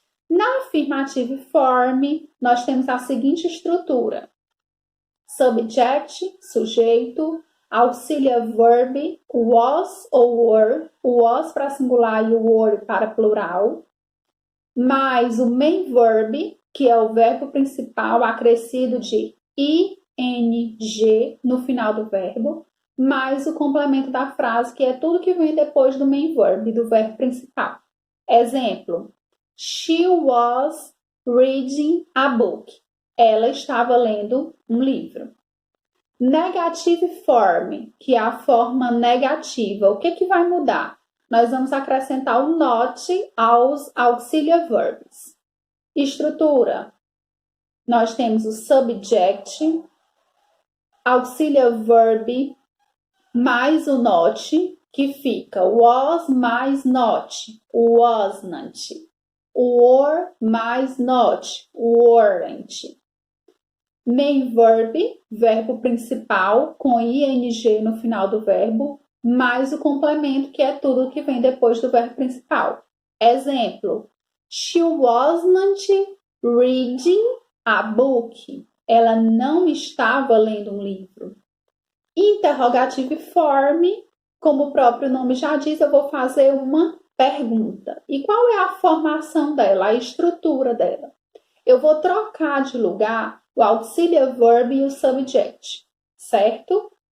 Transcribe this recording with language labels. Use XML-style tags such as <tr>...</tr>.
<pt>Na affirmative form, nós temos a seguinte estrutura: subject, sujeito, auxiliar verb, was ou were, o was para singular e o were para plural, mais o main verb, que é o verbo principal acrescido de ing no final do verbo, mais o complemento da frase, que é tudo que vem depois do main verb, do verbo principal.</pt> <en>Exemplo: She was reading a book.</en> <pt>Ela estava lendo um livro. Negative form, que é a forma negativa. O que vai mudar? Nós vamos acrescentar o not aos auxiliar verbs. Estrutura. Nós temos o subject, auxiliar verb, mais o not, que fica was mais not, wasn't. Were mais not, weren't. Main verb, verbo principal, com ing no final do verbo, mais o complemento, que é tudo que vem depois do verbo principal.</pt> <en>Exemplo: She wasn't reading a book.</en> <pt>Ela não estava lendo um livro. Interrogative form, como o próprio nome já diz, eu vou fazer uma pergunta. E qual é a formação dela, a estrutura dela? Eu vou trocar de lugar o auxiliar verb e o subject, certo?</pt>